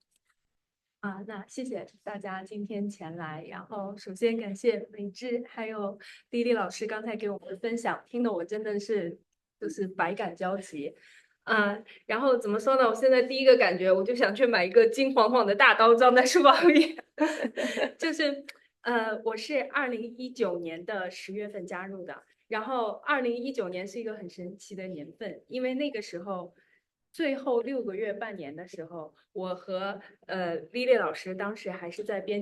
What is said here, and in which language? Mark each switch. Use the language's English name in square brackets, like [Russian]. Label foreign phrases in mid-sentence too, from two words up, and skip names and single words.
[Chinese] 那謝謝大家今天前來，然後首先感謝美芝還有莉莉老師剛才給我們的分享，聽得我真的是就是百感交集。然後怎麼說呢？我現在第一個感覺，我就想去買一個金黃黃的大刀裝在書包裡。就是我是2019年的10月份加入的，然後2019年是一個很神奇的年份，因為那個時候最后6个月、半年的时候，我和Lily 老师当时还是在编